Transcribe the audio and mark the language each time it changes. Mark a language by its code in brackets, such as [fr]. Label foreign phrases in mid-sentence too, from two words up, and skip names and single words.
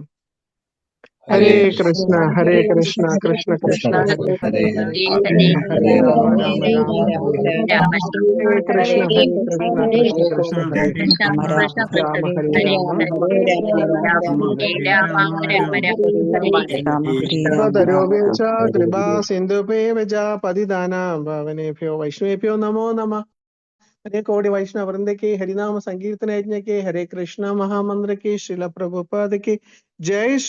[sa] ഹരേ കൃഷ്ണ കൃഷ്ണ കൃഷ്ണ ഹരേ ഹരേ ഹരേ രാമ രാമ രാമ ഹരേ ഹരേ കൃഷ്ണ കൃഷ്ണ കൃഷ്ണ ഹരേ രാമ ഹരേ രാമ തരോപേക്ഷ കൃപാ സിന്ധുപേവച പതിദാനാം പാവനേഭ്യോ വൈഷ്ണവേഭ്യോ നമോ നമഃ. [hi] हरे कोटि वैष्णव वृंद के हरिनाम संकीर्तन यज्ञ के हरे कृष्ण महामंत्र के श्रील प्रभुपाद के जय श्री